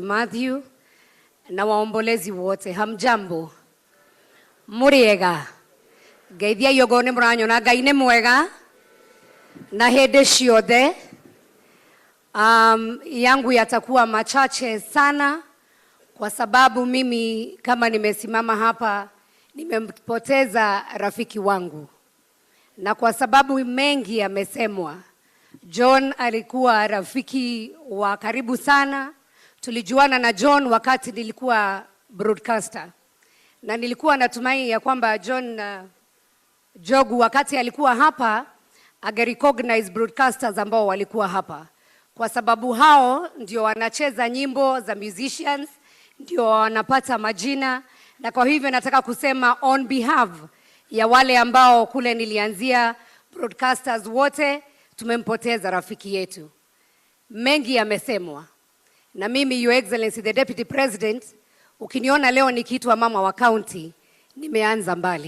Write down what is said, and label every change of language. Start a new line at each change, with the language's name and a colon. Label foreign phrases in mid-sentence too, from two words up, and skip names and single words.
Swahili: Matthew, na waombolezi wote, hamjambo,
Kikuyu: muriega, geithia yogone muranyona Ngai nĩ mwega, na hĩndĩ ciothe.
Swahili: Yangu yatakuwa machache sana kwa sababu mimi kama nimesimama hapa nimempoteza rafiki wangu, na kwa sababu mengi yamesemwa. John alikuwa rafiki wa karibu sana. Tulijuana na John wakati nilikuwa broadcaster, na nilikuwa natumai ya kwamba John Jogu wakati alikuwa hapa angerecognize broadcasters ambao walikuwa hapa, kwa sababu hao ndio wanacheza nyimbo za musicians, ndio wanapata majina. Na kwa hivyo nataka kusema
English: on behalf
Swahili: ya wale ambao kule nilianzia, broadcasters wote, tumempoteza rafiki yetu. Mengi yamesemwa, na mimi
English: Your Excellency the Deputy President,
Swahili: ukiniona leo nikiitwa mama wa county, nimeanza mbali.